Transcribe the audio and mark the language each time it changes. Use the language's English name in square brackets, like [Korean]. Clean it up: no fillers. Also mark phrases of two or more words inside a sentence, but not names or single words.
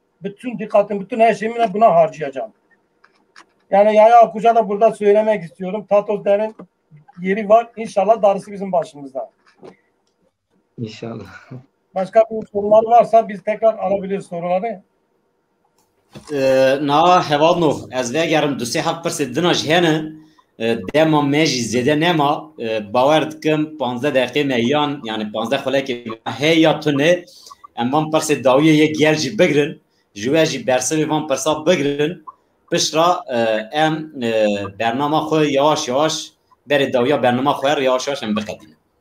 [Turkish] Bütün dikkatim, bütün her şeyimi buna harcayacağım. Yani Yahya Akkuş'a da burada söylemek istiyorum. Tatos Der'in yeri var. İnşallah darısı bizim başımızda. İnşallah. Başka bir sorular varsa biz tekrar alabiliriz soruları. [Kurdish] Na hevalno ez vegerim du sê hev pirsê dina ji hene dema me jî zêde nema bawer dikim 15 deqê me yan yani 15 xulekê hey ya tune em van pirsê dawiyê yê gel jî bigirin ji we jî bersivê van pirsa bigirin pişra em bernama xwe [Turkish] yavaş yavaş [Kurdish] berê dawiya bernama xwe [Turkish] yavaş yavaş [Kurdish] em biqedînin.